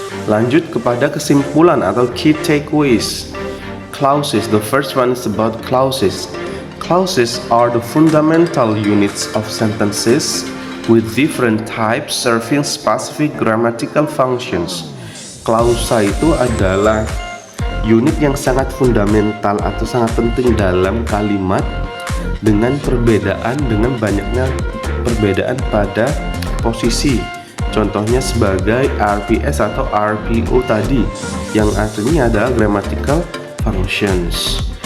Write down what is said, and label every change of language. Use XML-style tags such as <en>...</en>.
<id>Lanjut kepada kesimpulan atau key takeaways.</id> <en>Clauses. The first one is about clauses. Clauses are the fundamental units of sentences with different types serving specific grammatical functions.</en> <id>Klausa itu adalah unit yang sangat fundamental atau sangat penting dalam kalimat dengan banyaknya perbedaan pada posisi. Contohnya sebagai RPS atau RPO tadi yang artinya adalah grammatical functions.</id>